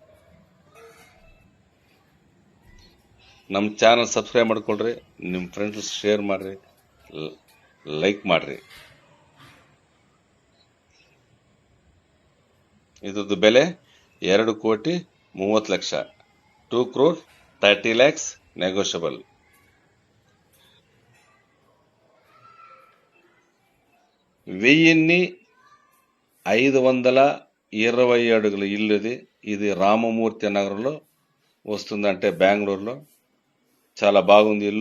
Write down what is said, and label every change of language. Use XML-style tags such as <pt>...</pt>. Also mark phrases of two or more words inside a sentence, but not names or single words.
<kn>ನಮ್ಮ ಚಾನಲ್ ಸಬ್ಸ್ಕ್ರೈಬ್ ಮಾಡ್ಕೊಳ್ರಿ, ನಿಮ್ಮ</kn> <en>friends share</en> <kn>ಮಾಡ್ರಿ, ಲೈಕ್ ಮಾಡ್ರಿ. ಇದ್ರದ್ದು ಬೆಲೆ 2,30,30,00,000, 2,30,00,000 ನೆಗೋಷಿಯಬಲ್.</kn> <te>వెయ్యిన్ని 520 అడుగుల ఇల్లు ఇది రామమూర్తి నగరంలో వస్తుంది, అంటే బెంగళూరులో. చాలా బాగుంది ఇల్లు.</te>